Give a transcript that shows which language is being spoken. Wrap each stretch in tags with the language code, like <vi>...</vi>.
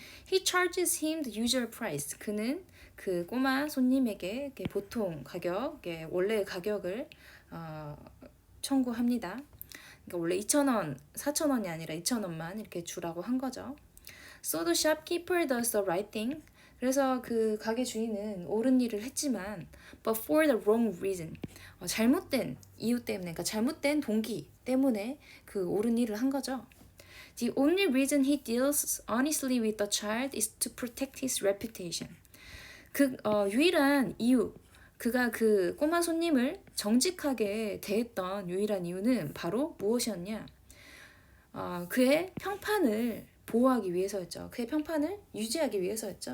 <en>He charges him the usual price.</en> <ko>그는 그 꼬마 손님에게 보통 가격, 원래 가격을 청구합니다. 그러니까 원래 2,000원, 4,000원이 아니라 2,000원만 이렇게 주라고 한 거죠.</ko> <en>So the shopkeeper does the right thing.</en> <ko>그래서 그 가게 주인은 옳은 일을 했지만</ko> <en>but for the wrong reason.</en> <ko>잘못된 이유 때문에, 그러니까 잘못된 동기 때문에 그 옳은 일을 한 거죠.</ko> <en>The only reason he deals honestly with the child is to protect his reputation.</en> <ko>유일한 이유, 그가 그 꼬마 손님을 정직하게 대했던 유일한 이유는 바로 무엇이었냐? 그의 평판을 보호하기 위해서였죠. 그의 평판을 유지하기 위해서였죠.</ko>